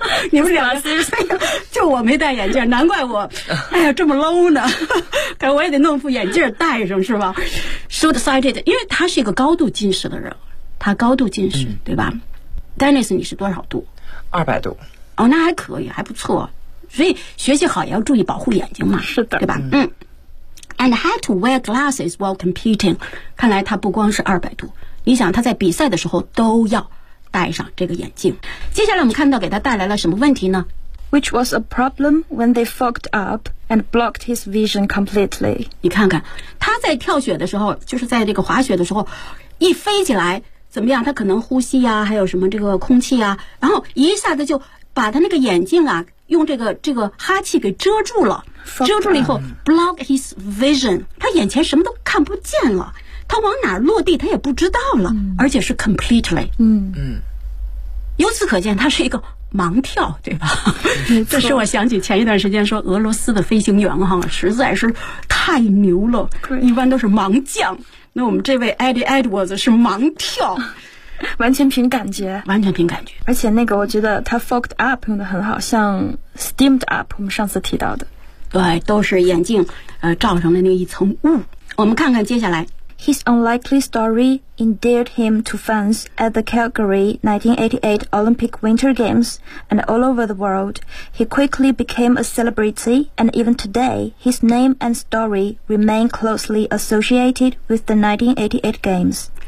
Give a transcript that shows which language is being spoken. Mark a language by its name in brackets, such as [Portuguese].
[Chinese] 你们两个是就我没戴眼镜，难怪我哎呀这么 low 呢，可我也得弄副眼镜戴上是吧？ Short-sighted, 因为他是一个高度近视的人，他高度近视、嗯、对吧 Dennis 你是多少度？ 200度。哦，那还可以，还不错，所以学习好也要注意保护眼睛嘛。是的，对吧？ [English] 嗯 And had to wear glasses while competing. [Chinese] 看来他不光是200度，你想他在比赛的时候都要戴上这个眼镜。接下来我们看到给他带来了什么问题呢？ [English] Which was a problem when they fogged up and blocked his vision completely. [Chinese] 你看看他在跳雪的时候，就是在这个滑雪的时候一飞起来怎么样，他可能呼吸啊，还有什么这个空气啊，然后一下子就把他那个眼镜啊用这个哈气给遮住了，遮住了以后 [English] block his vision， [Chinese] 他眼前什么都看不见了，他往哪落地他也不知道了、嗯、而且是 completely。嗯嗯，由此可见他是一个盲跳，对吧？这是我想起前一段时间说俄罗斯的飞行员哈，实在是太牛了，一般都是盲降，那我们这位 Eddie Edwards 是盲跳，完全凭感觉，完全凭感觉。而且那个我觉得他 fogged up 用得很好，像 steamed up 我们上次提到的，对，都是眼镜罩上的那一层雾。我们看看接下来 [English] His unlikely story endeared him to fans at the Calgary 1988 Olympic Winter Games and all over the world. He quickly became a celebrity, and even today, his name and story remain closely associated with the 1988 Games.